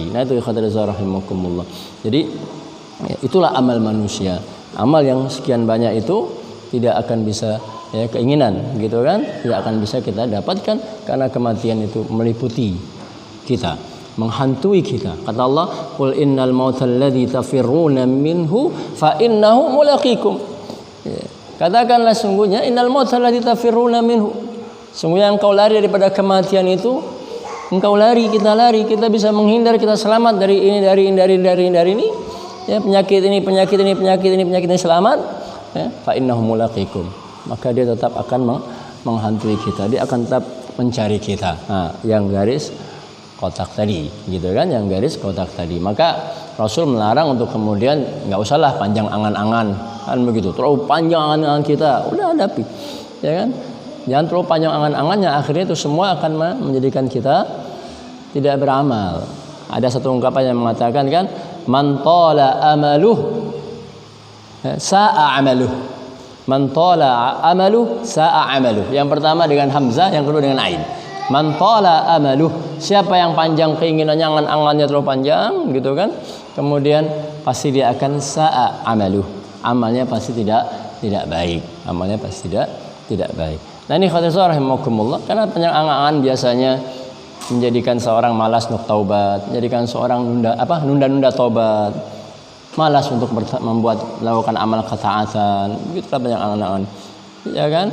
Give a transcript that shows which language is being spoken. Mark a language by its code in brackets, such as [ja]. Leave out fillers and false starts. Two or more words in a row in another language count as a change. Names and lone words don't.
[id] Nah itu [ar] إخوة الله رحمكم الله. [id] Jadi ya, itulah amal manusia. Amal yang sekian banyak itu tidak akan bisa, ya, keinginan, gitu kan? Tidak akan bisa kita dapatkan karena kematian itu meliputi kita, menghantui kita. Kata Allah, [ar] "قل إن الموت الذي تفرون منه فإنه ملاقيكم." [id] Ya. Katakanlah sungguhnya [ar] إن الموت الذي تفرون منه. [id] Sungguhnya engkau lari daripada kematian itu, engkau lari, kita bisa menghindar, kita selamat dari ini, dari ini. Ya, penyakit ini selamat. [ar] Ya, فإنه ملاقيكم. [id] Maka dia tetap akan menghantui kita. Dia akan tetap mencari kita. Nah, yang garis kotak tadi, gitu kan, yang garis kotak tadi. Maka Rasul melarang untuk kemudian nggak usahlah panjang angan-angan, kan begitu. Terlalu panjang angan-angan kita, udah hadapi, ya kan? Jangan terlalu panjang angan-angannya, akhirnya itu semua akan menjadikan kita tidak beramal. Ada satu ungkapan yang mengatakan kan, [ar] من طال أمله ساء عمله. من طال أمله ساء عمله. [id] Yang pertama dengan hamzah, yang kedua dengan ain. [ar] من طال أمله, [id] siapa yang panjang keinginannya, angan-angannya terlalu panjang, gitu kan? Kemudian pasti dia akan [ar] ساء عمله. [id] Amalnya pasti tidak baik. Amalnya pasti tidak baik. Nah ini khawatir rahimakumullah, karena panjang angan-angan biasanya menjadikan seorang malas untuk taubat, menjadikan seorang nunda-nunda taubat, malas untuk melakukan amal ketaatan, begitulah banyak angan-angan, ya kan?